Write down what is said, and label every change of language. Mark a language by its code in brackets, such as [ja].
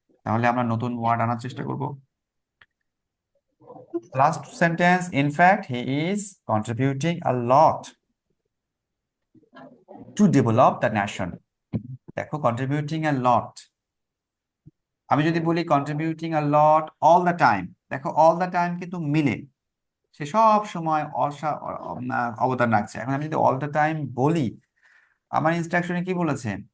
[bn] তাহলে আমরা নতুন ওয়ার্ড আনার চেষ্টা করব। Last sentence, [en] in fact he is contributing a lot to develop the nation। [bn] দেখো [en] contributing a lot, আমি যদি বলি contributing a lot all the time, [bn] দেখো all the time কিন্তু মিলে, সে সব সময় অবদান রাখছে। এখন আমি যদি অল দ্য টাইম বলি, আমার ইনস্ট্রাকশনে কি বলেছে?